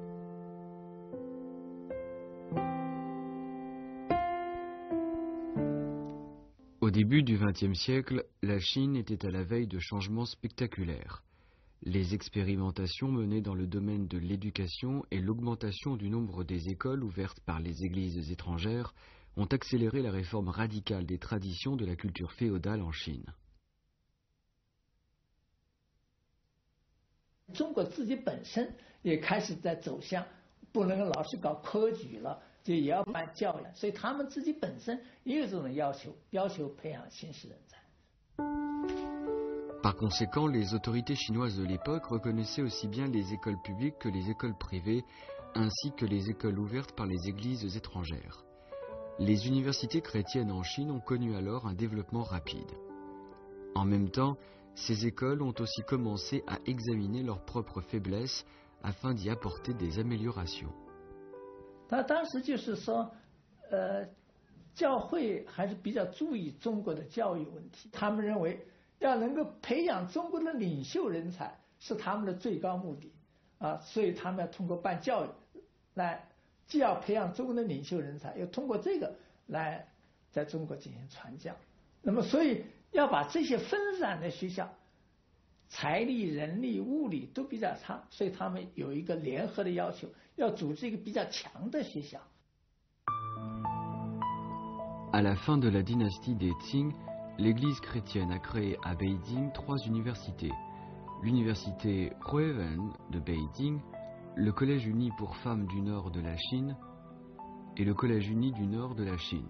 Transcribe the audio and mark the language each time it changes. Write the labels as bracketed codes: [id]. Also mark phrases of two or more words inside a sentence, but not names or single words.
[fr] Au début du XXe siècle, la Chine était à la veille de changements spectaculaires. Les expérimentations menées dans le domaine de l'éducation et l'augmentation du nombre des écoles ouvertes par les églises étrangères ont accéléré la réforme radicale des traditions de la culture féodale en Chine. [zh] 中国自己本身也开始在走向不能老是搞科举了，就也要办教育，所以他们自己本身也有这种要求培养新式人才。 [fr] Par conséquent, les autorités chinoises de l'époque reconnaissaient aussi bien les écoles publiques que les écoles privées, ainsi que les écoles ouvertes par les églises étrangères. Les universités chrétiennes en Chine ont connu alors un développement rapide. En même temps, ces écoles ont aussi commencé à examiner leurs propres faiblesses afin d'y apporter des améliorations. [zh] 他当时就是说，教会还是比较注意中国的教育问题，他们认为要能够培养中国的领袖人才是他们的最高目的啊，所以他们要通过办教育来，既要培养中国的领袖人才，又通过这个来在中国进行传教。那么，所以要把这些分散的学校，财力、人力、物力都比较差，所以他们有一个联合的要求，要组织一个比较强的学校。 [fr] À la fin de la dynastie des Qing, l'Église chrétienne a créé à Beijing 3 universités. L'université Ruiwen de Beijing, le Collège uni pour femmes du nord de la Chine et le Collège uni du nord de la Chine.